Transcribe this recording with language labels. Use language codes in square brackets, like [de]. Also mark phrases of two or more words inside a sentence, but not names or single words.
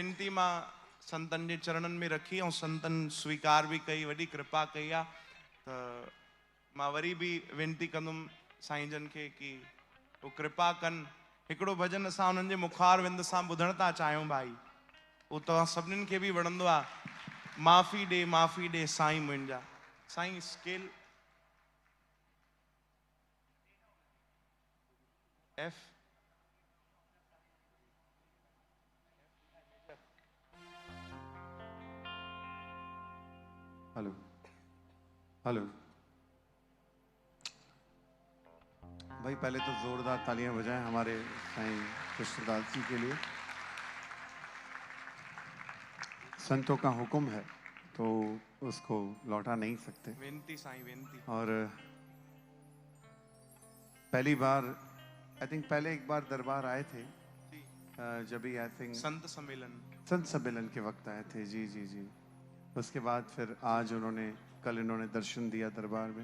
[sd] वेनती मां संतन जे चरणन में रखी और संतन स्वीकार भी कई, वडी कृपा कई आ। तो मां वरी भी वेनती कंदुम साईं जन के कि वो कृपा कन। एकड़ो भजन असां उन्हनि जे मुखार विंद सां ॿुधण था चाहियूं भाई, वो तव्हां सभिनीनि खे बि वणंदो आहे। माफ़ी ॾे साईं मुंहिंजा। साईं [en] scale F. [hi] हेलो हेलो भाई, पहले तो जोरदार तालियां बजाएं हमारे साईं कृष्णदास जी के लिए। संतों का हुक्म है तो उसको लौटा नहीं सकते। वेनती साईं वेनती। और पहली बार [en] I think [hi] पहले एक बार दरबार आए थे जब भी [en] I think [hi] संत सम्मेलन के वक्त आए थे। जी जी जी। उसके बाद फिर आज कल इन्होंने दर्शन दिया दरबार में।